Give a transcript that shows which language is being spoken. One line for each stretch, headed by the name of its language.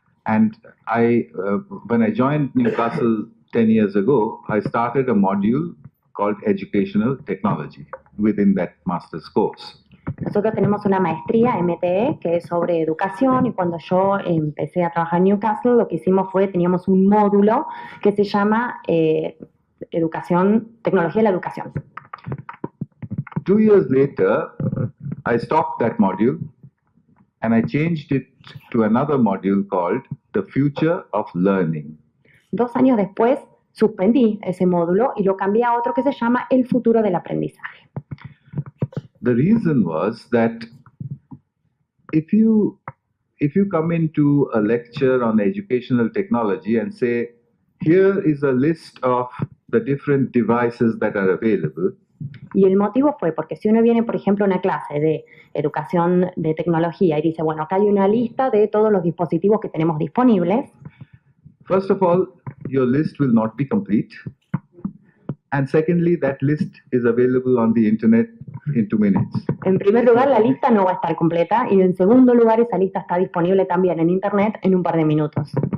English: And when I joined Newcastle 10 years ago, I started a module called Educational Technology within that master's course.
Spanish: Nosotros tenemos una maestría MTE que es sobre educación y cuando yo empecé a trabajar en Newcastle lo que hicimos fue, teníamos un módulo que se llama educación, tecnología de la educación.
English: 2 years later, I stopped that module and I changed it to another module called The Future of Learning.
Spanish: 2 años después suspendí ese módulo y lo cambié a otro que se llama El futuro del aprendizaje.
English: The reason was that if you come into a lecture on educational technology and say, here is a list of the different devices that are available.
Spanish: Y el motivo fue porque si uno viene, por ejemplo, a una clase de educación de tecnología y dice, bueno, acá hay una lista de todos los dispositivos que tenemos disponibles.
English: First of all, your list will not be complete. And secondly, that list is available on the internet in 2 minutes.
Spanish: En primer lugar, la lista no va a estar completa y en segundo lugar, esa lista está disponible también en internet en un par de minutos.